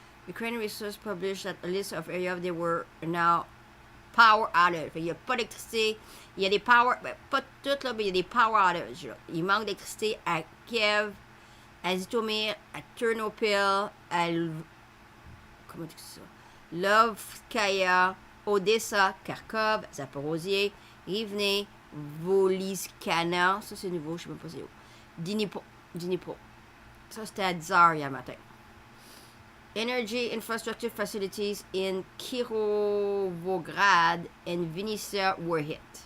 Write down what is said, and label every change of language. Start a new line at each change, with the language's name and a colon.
English: Ukrainian Resources published that a list of areas they were now power outage.
French: Il n'y a pas d'électricité. Il y a des power, ben, pas toutes là, mais il y a des
English: power outages.
French: Là. Il manque d'électricité à Kiev, à Zhytomyr, à Ternopil, à comment tu dis ça? Lovskaya, Odessa, Kharkov, Zaporozhye, Rivne, Voliskana, ça c'est nouveau, je sais même pas c'est où. Dnipro. Ça c'était à 10h hier matin.
English: Energy infrastructure facilities in Kirovograd and Vinnytsia were hit.